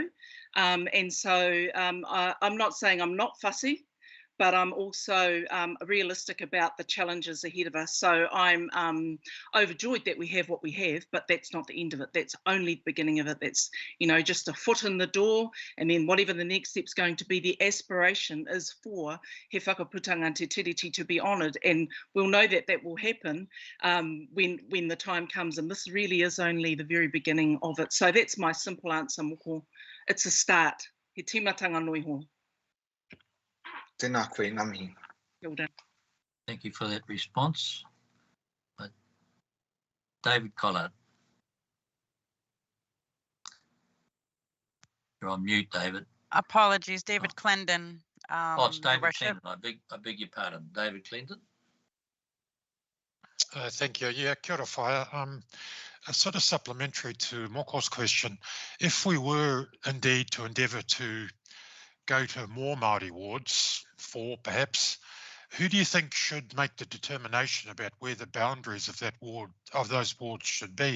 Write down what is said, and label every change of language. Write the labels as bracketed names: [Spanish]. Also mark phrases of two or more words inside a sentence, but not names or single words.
[English] And so I'm not saying I'm not fussy, but I'm also realistic about the challenges ahead of us. So I'm overjoyed that we have what we have, but that's not the end of it. That's only the beginning of it. That's, you know, just a foot in the door, and then whatever the next step's going to be, the aspiration is for [Māori] he whakaputanga te tiriti [English] to be honoured, and we'll know that that will happen when the time comes, and this really is only the very beginning of it. So that's my simple answer, Moko. It's a start. [Māori] He timatanga noiho. Tēnā koe, ngā mihi. [English] Thank you for that response. David Collard. You're on mute, David. Apologies, David Clendon. It's David Clendon. I beg your pardon. David Clendon. Thank you. Yeah, [Māori] kia ora whaia. [English] A sort of supplementary to Moko's question. If we were indeed to endeavour to go to more Māori wards, 4 perhaps, who do you think should make the determination about where the boundaries of that ward, of those wards, should be?